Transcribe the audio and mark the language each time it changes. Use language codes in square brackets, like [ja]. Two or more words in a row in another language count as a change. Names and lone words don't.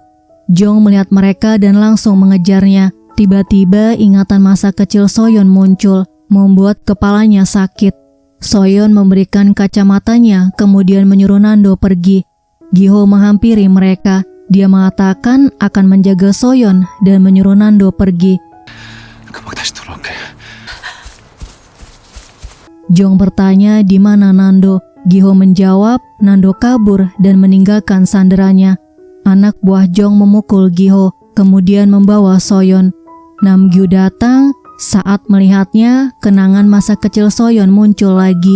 [id] Jong melihat mereka dan langsung mengejarnya. Tiba-tiba ingatan masa kecil Soyeon muncul, membuat kepalanya sakit. Soyeon memberikan kacamatanya, kemudian menyuruh Nando pergi. Giho menghampiri mereka. Dia mengatakan akan menjaga Soyeon dan menyuruh Nando pergi. [ko] 금방 다시 돌아올게. [id] Jong bertanya di mana Nando. Giho menjawab Nando kabur dan meninggalkan sandarannya. Anak buah Jong memukul Giho, kemudian membawa Soyeon. Namgyu datang. Saat melihatnya, kenangan masa kecil Soyeon muncul lagi.